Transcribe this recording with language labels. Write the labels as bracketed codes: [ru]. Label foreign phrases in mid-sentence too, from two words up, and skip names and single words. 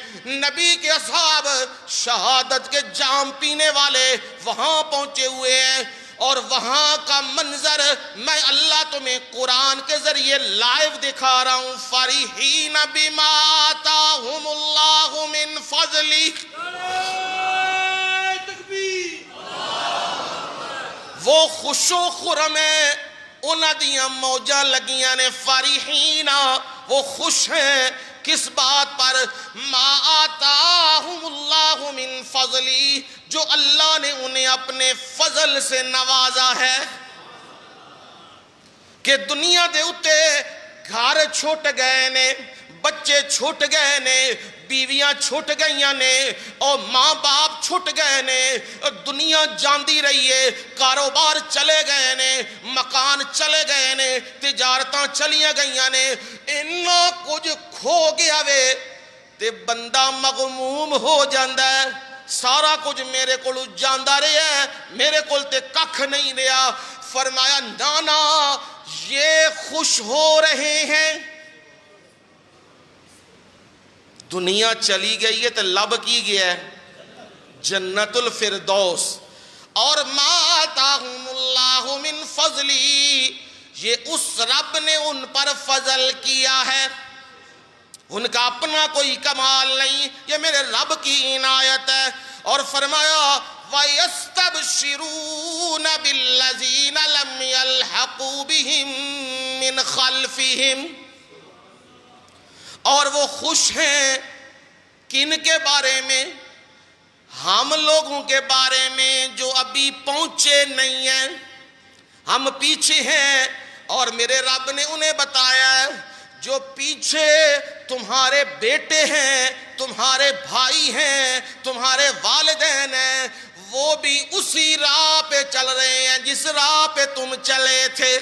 [ur] نبی کے اصحاب شہادت کے جام پینے والے وہاں پہنچے ہوئے ہیں، اور وہاں کا منظر میں اللہ تمہیں قرآن کے ذریعے لائیو دکھا رہا ہوں۔ [ar] فرحین بما آتاہم اللہ من فضلی، [ur] وہ خوش و خرم ہیں، [pa] انہاں دیاں موجاں لگیاں نے۔ [ur] فرحین، وہ خوش ہیں کس بات پر؟ [ar] ما آتاہم اللہ من فضلی، [ur] جو اللہ نے انہیں اپنے فضل سے نوازا ہے۔ [pa] کہ دنیا دے اتے گھر چھوٹ گئے نے، بچے چھوٹ گئے نے، بیویاں چھوٹ گئیاں نے، اور ماں باپ چھوٹ گئے نے، دنیا جاندی رہی ہے، کاروبار چلے گئے نے، مکان چلے گئے نے، تجارتاں چلیاں گئیاں نے، انہاں کچھ کھو گیا وے تے بندہ مغموم ہو جاندہ ہے۔ سارا کچھ میرے کول جاندہ رہے ہے، میرے کول تے ککھ نہیں رہا۔ [ur] فرمایا نانا، یہ خوش ہو رہے ہیں، دنیا چلی گئی ہے تو لب کی گیا ہے جنت الفردوس۔ اور [ar] ما آتاہم اللہ من فضلی، [ur] یہ اس رب نے ان پر فضل کیا ہے، ان کا اپنا کوئی کمال نہیں، یہ میرے رب کی عنایت ہے۔ [ar] اور فرمایا وَيَسْتَبْشِرُونَ بِالَّذِينَ لَمْ يَلْحَقُوا بِهِمْ مِنْ خَلْفِهِمْ، [ur] اور وہ خوش ہیں کن کے بارے میں؟ ہم لوگوں کے بارے میں جو ابھی پہنچے نہیں ہیں، ہم پیچھے ہیں، اور میرے رب نے انہیں بتایا ہے جو پیچھے تمہارے بیٹے ہیں، تمہارے بھائی ہیں، تمہارے والدین ہیں، وہ بھی اسی راہ پہ چل رہے ہیں جس راہ پہ تم چلے تھے۔